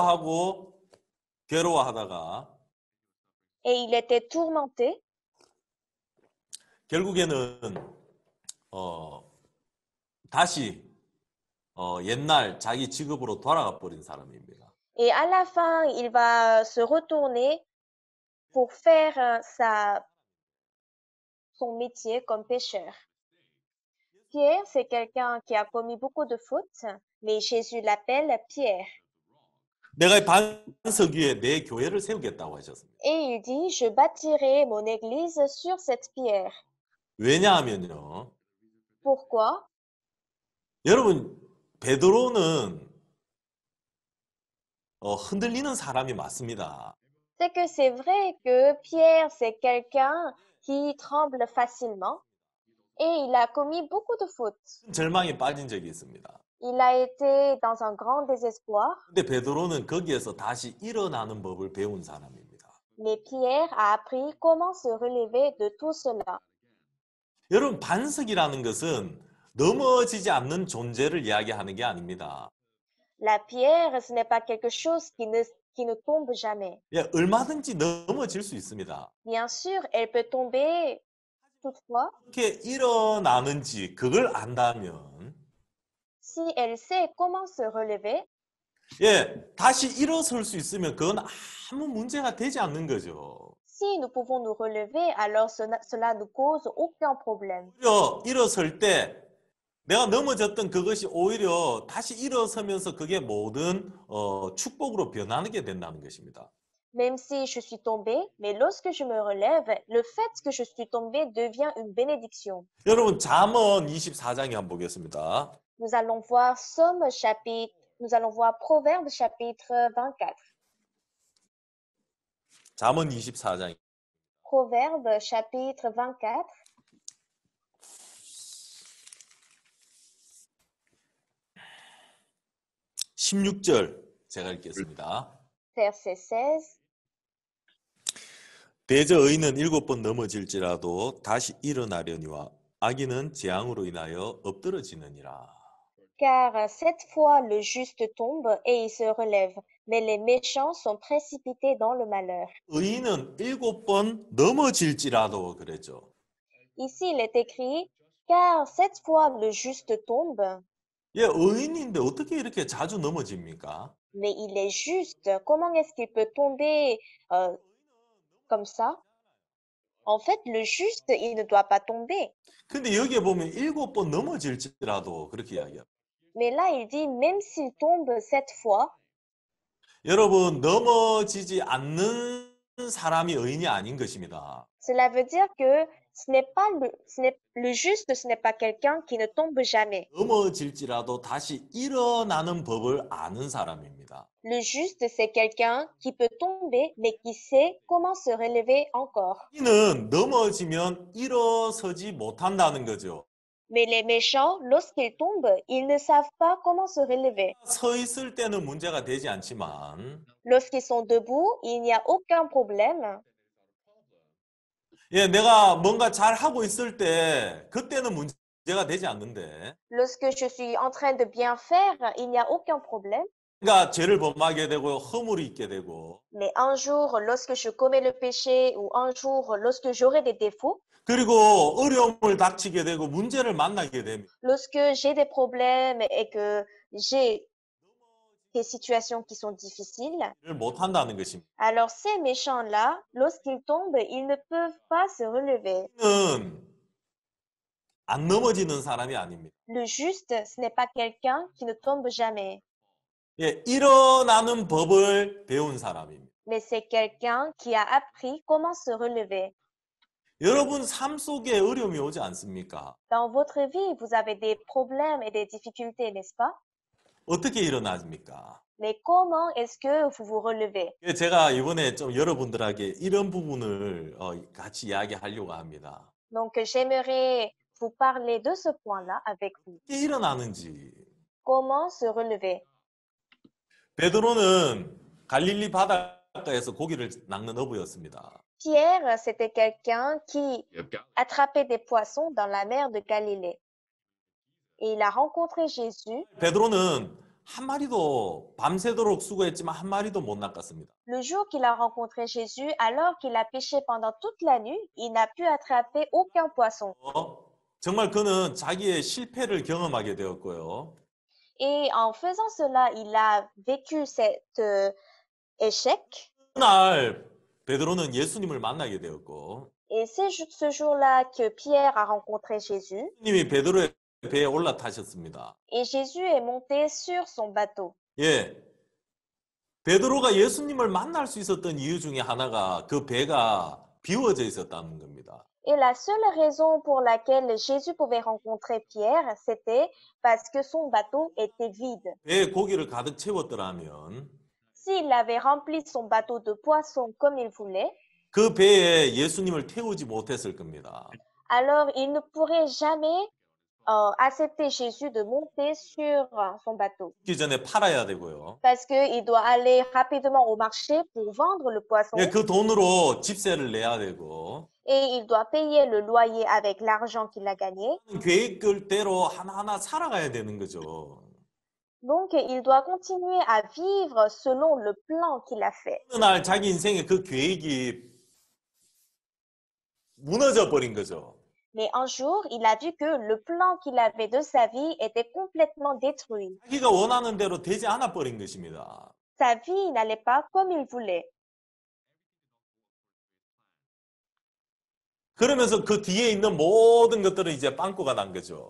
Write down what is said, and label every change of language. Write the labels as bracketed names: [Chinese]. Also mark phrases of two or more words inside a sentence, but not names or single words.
[Korean] 괴로워하다가 [French] Et il était tourmenté. [Korean] 결국에는 다시 옛날 자기 직업으로 돌아가 버린 사람입니다. [French] Et à la fin, il va se retourner pour faire son métier comme pêcheur. Pierre, c'est quelqu'un qui a commis beaucoup de fautes, mais Jésus l'appelle Pierre. [Korean] 내가 이 반석 위에 내 교회를 세우겠다고 하셨습니다. [French] Et il dit, je bâtirai mon église sur cette pierre. [Korean] 왜냐하면요. [French] Pourquoi? [Korean] 여러분, 베드로는 흔들리는 사람이 맞습니다. [French] C'est que c'est vrai que Pierre, c'est quelqu'un qui tremble facilement et il a commis beaucoup de fautes. [Korean] 절망에 빠진 적이 있습니다. [French] Il a été dans un grand désespoir, [Korean] 근데 베드로는 거기에서 다시 일어나는 법을 배운 사람입니다. [French] mais Pierre a appris comment se relever de tout cela. [Korean] 여러분, 반석이라는 것은 넘어지지 않는 존재를 이야기하는 게 아닙니다. [French] La pierre, ce n'est pas quelque chose qui ne tombe jamais. [Korean] 예, 얼마든지 넘어질 수 있습니다. [French] Bien sûr, elle peut tomber toutefois. [Korean] 어떻게 일어나는지 그걸 안다면 [French] Si elle sait comment se relever, [Korean] 예, 다시 일어설 수 있으면 그건 아무 문제가 되지 않는 거죠. [French] si nous pouvons nous relever, alors cela ne cause aucun problème. [Korean] 오히려 일어설 때 내가 넘어졌던 그것이 오히려 다시 일어서면서 그게 모든 축복으로 변하게 된다는 것입니다. [French] Même si je suis tombée, mais lorsque je me relève, le fait que je suis tombée devient une bénédiction. [Korean] 여러분, 잠언 24장에 한번 보겠습니다. [French] Nous allons voir Proverbe chapitre 24. [Korean] 잠언 24장 [French] Proverbe chapitre 24. [Korean] 16절 제가 읽겠습니다. [French] Verset 16. [Korean] 대저 의인은 7번 넘어질지라도 다시 일어나려니와 악인은 재앙으로 인하여 엎드러지느니라. [French] Car 7 fois le juste tombe et il se relève, mais les méchants sont précipités dans le malheur. [Korean] 의인은 7번 넘어질지라도 그랬죠. [French] Ici, il est écrit, car cette fois le juste tombe, [Korean] 예, 의인인데 어떻게 이렇게 자주 넘어집니까? [French] mais il est juste. Comment est-ce qu'il peut tomber euh, comme ça? En fait, le juste, il ne doit pas tomber. [Korean] 근데 여기에 보면 7번 넘어질지라도 그렇게 이야기해요. [French] Mais là, il dit, même s'il tombe cette fois, [Korean] 여러분, 넘어지지 않는 사람이 의인이 아닌 것입니다. [French] cela veut dire que le juste, ce n'est pas quelqu'un qui ne tombe jamais. [Korean] 넘어질지라도 다시 일어나는 법을 아는 사람입니다. [French] Le juste, c'est quelqu'un qui peut tomber, mais qui sait comment se relever encore. [Korean] 이는 넘어지면 일어서지 못한다는 거죠. [French] Mais les méchants, lorsqu'ils tombent, ils ne savent pas comment se relever. [Korean] 서 있을 때는 문제가 되지 않지만, [French] Lorsqu'ils sont debout, il n'y a aucun problème. [Korean] 예, 내가 뭔가 잘 하고 있을 때 그때는 문제가 되지 않는데, [French] Lorsque je suis en train de bien faire, il n'y a aucun problème. [Korean] 그러니까 죄를 범하게 되고 허물이 있게 되고, [French] Mais un jour, lorsque je commets le péché ou un jour, lorsque j'aurai des défauts, [Korean] 그리고 어려움을 닥치게 되고 문제를 만나게 되면 [French] lorsque j'ai des problèmes et que j'ai des situations qui sont difficiles, [Korean] 못 한다는 것입니다. [French] alors ces méchants-là, lorsqu'ils tombent, ils ne peuvent pas se relever. [Korean] 는 안 넘어지는 사람이 아닙니다. [French] Le juste, ce n'est pas quelqu'un qui ne tombe jamais, [Korean] 예, 일어나는 법을 배운 사람입니다. [French] mais c'est quelqu'un qui a appris comment se relever. [Korean] 여러분 삶 속에 어려움이 오지 않습니까? [French] Dans votre vie, vous avez des problèmes et des difficultés, n'est-ce pas? [Korean] 어떻게 일어납니까? [French] Mais comment est-ce que vous vous relevez? [Korean] 예, 제가 이번에 좀 여러분들에게 이런 부분을 같이 이야기하려고 합니다. [French] Donc, j'aimerais vous parler de ce point-là avec vous. [Korean] 어떻게 일어나는지. [French] Comment se relever? [Korean] 베드로는 갈릴리 바닷가에서 고기를 낚는 어부였습니다. [French] Pierre, c'était quelqu'un qui attrapait des poissons dans la mer de Galilée. Et il a rencontré Jésus. [Korean] 베드로는 한 마리도 밤새도록 수고했지만 한 마리도 못 낚았습니다. [French] Le jour qu'il a rencontré Jésus, alors qu'il a pêché pendant toute la nuit, il n'a pu attraper aucun poisson. [Korean] 정말 그는 자기의 실패를 경험하게 되었고요. [French] Et en faisant cela, il a vécu cet échec. [Korean] 그날 베드로는 예수님을 만나게 되었고 [French] Et c'est ce jour-là que Pierre a rencontré Jésus. [Korean] 예수님이 베드로의 배에 올라타셨습니다. [French] Et Jésus est monté sur son bateau. [Korean] 예, 베드로가 예수님을 만날 수 있었던 이유 중에 하나가 그 배가 비워져 있었다는 겁니다. [French] Et la seule raison pour laquelle Jésus pouvait rencontrer Pierre, c'était parce que son bateau était vide. [Korean] 배에 고기를 가득 채웠더라면 [French] S'il avait rempli son bateau de poissons comme il voulait, [Korean] 그 배에 예수님을 태우지 못했을 겁니다. [French] alors il ne pourrait jamais accepter Jésus de monter sur son bateau. [Korean] 그 전에 팔아야 되고요. [French] Parce qu'il doit aller rapidement au marché pour vendre le poisson. [Korean] 예, 그 돈으로 집세를 내야 되고 [French] Et il doit payer le loyer avec l'argent qu'il a gagné. [Korean] 계획대로 하나하나 살아가야 되는 거죠. [French] Donc, il doit continuer à vivre selon le plan qu'il a fait. [Korean] 어느 날 자기 인생의 그 계획이 무너져 버린 거죠. [French] Mais un jour, il a vu que le plan qu'il avait de sa vie était complètement détruit. [Korean] 자기가 원하는 대로 되지 않아 버린 것입니다. [French] Sa vie n'allait pas comme il voulait. [Korean] 그러면서 그 뒤에 있는 모든 것들은 이제 빵꾸가 난 거죠.